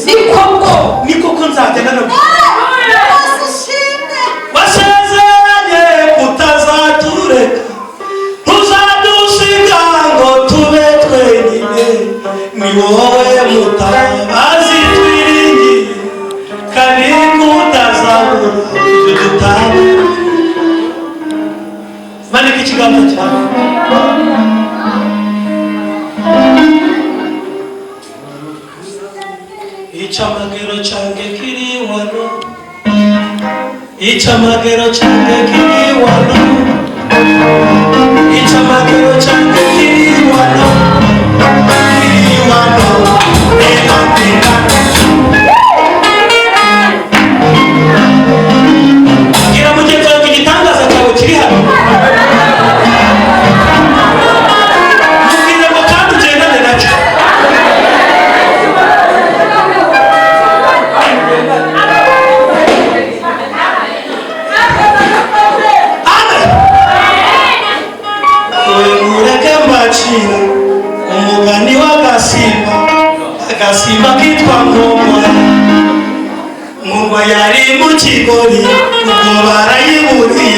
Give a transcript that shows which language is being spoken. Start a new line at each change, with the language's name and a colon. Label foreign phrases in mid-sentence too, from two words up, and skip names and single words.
Kinyarwanda: Ni koko nzajya wasezeranye kutazatureka, ntuzadusiga ngo tube twenyine, ni wowe mutabazi twiringiye, kandi kutazabura ibyo dutanga. Manika ikiganza cyawe. Icamagero cyange kiri wano, icamagero cyange kiri wano, icamagero cyange kiri wano, kiri wano. Gira mugenzi wawe igitangaza cyawe kiri hano. Mubwire ngo kandi ugendane nacyo. Umugani w'agasimba, agasimba kitwa Nkongwa yari mu kigori, ubwo barayiburiye.